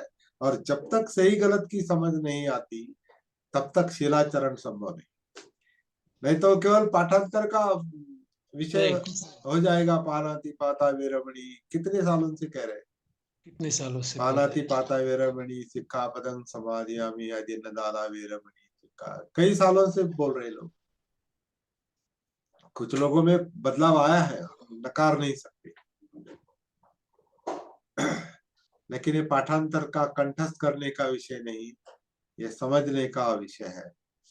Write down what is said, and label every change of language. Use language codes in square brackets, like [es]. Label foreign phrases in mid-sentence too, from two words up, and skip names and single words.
[hi] और जब तक सही गलत की समझ नहीं आती तब तक शिलाचरण संभव नहीं। नहीं तो केवल पाठांतर का विषय नहीं, हो जाएगा। [pi] पानाति पाता वेरमणि [hi] कितने सालों से कह रहे हैं। कितने सालों से कर रहे [pi] पानाति [hi] हैं। [pi] पाता वेरमणि सिक्खापदं समादियामि अदिन दाना वेरमणि सिक्खा, [hi] कई सालों से बोल रहे लोग। कुछ लोगों में बदलाव आया है, नकार नहीं सकते। लेकिन ये पाठांतर का कंठस्थ करने का विषय नहीं, ये समझने का विषय है।